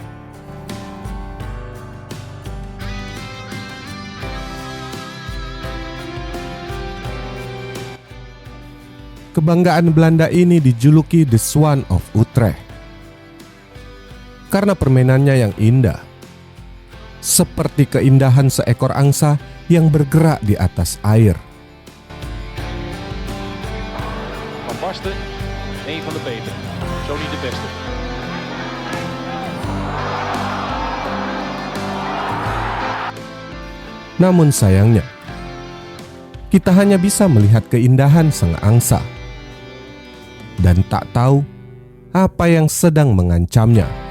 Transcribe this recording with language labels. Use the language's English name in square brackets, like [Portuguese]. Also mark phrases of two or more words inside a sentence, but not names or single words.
[Indonesian] Kebanggaan Belanda ini dijuluki The Swan of Utrecht karena permainannya yang indah, seperti keindahan seekor angsa yang bergerak di atas air. [Dutch] Van Basten, een van de betere. Zo niet de beste. [Indonesian] Namun sayangnya, kita hanya bisa melihat keindahan sang angsa dan tak tahu apa yang sedang mengancamnya.